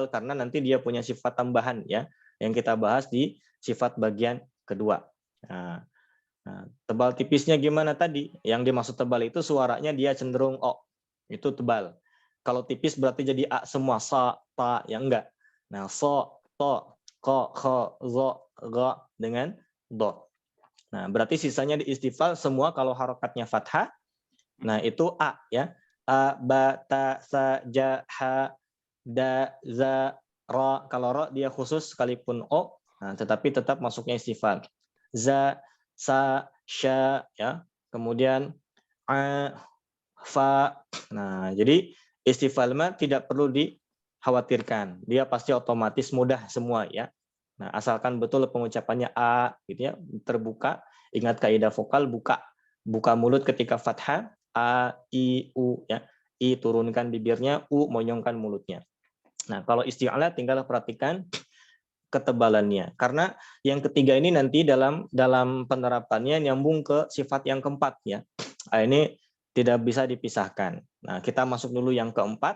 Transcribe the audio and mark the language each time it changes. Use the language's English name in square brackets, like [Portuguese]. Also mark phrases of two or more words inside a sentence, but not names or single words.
[Indonesian] Karena nanti dia punya sifat tambahan ya, yang kita bahas di sifat bagian kedua. Nah, tebal tipisnya gimana tadi? Yang dimaksud tebal itu suaranya dia cenderung O, itu tebal. Kalau tipis berarti jadi A semua, sa, ta, yang enggak. Nah, so, to, ko, kho, zo, go dengan do. Nah, berarti sisanya di istifal semua kalau harokatnya fathah, nah itu A ya. A, ba, ta, sa, ja, ha, da, za, ro. Kalau ro dia khusus sekalipun O, nah, tetapi tetap masuknya istifal. Za, sa, sya, ya. Kemudian a, fa. Nah, jadi istifal mah tidak perlu dikhawatirkan. Dia pasti otomatis mudah semua ya. Nah, asalkan betul pengucapannya a gitu ya, terbuka. Ingat kaidah vokal buka. Buka mulut ketika fathah, a, i, u ya. I turunkan bibirnya, u monyongkan mulutnya. Nah, kalau isti'ala tinggal perhatikan ketebalannya. Karena yang ketiga ini nanti dalam penerapannya nyambung ke sifat yang keempat ya. Nah, ini tidak bisa dipisahkan. Nah, kita masuk dulu yang keempat.